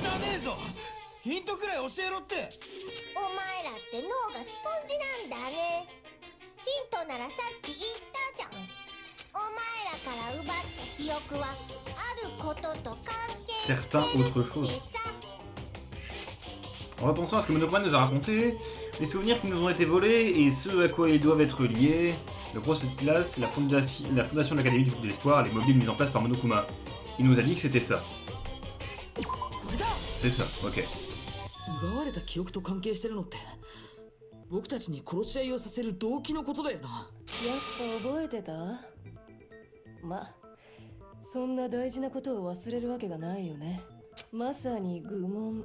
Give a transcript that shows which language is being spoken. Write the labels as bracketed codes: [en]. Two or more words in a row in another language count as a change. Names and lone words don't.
[ja] 汚ねえぞ。ヒントくらい教えろって。お前らって脳がスポンジなんだね。ヒントならさっき言ったじゃん。お前らから奪った記憶はあることと関係してるってさ。 [fr] En repensant à ce que Monokuma nous a raconté, les souvenirs qui nous ont été volés et ceux à quoi ils doivent être liés, le procès de classe, la fondation de l'Académie du Coup de l'Espoir, les mobiles mis en place par Monokuma. Il nous a dit que c'était ça. C'est ça, ok. [ja] 奪われた記憶と関係してるのって僕たちに殺し合いをさせる動機のことだよな。やっぱ覚えてた？ま、そんな大事なことを忘れるわけがないよね。まさに愚問。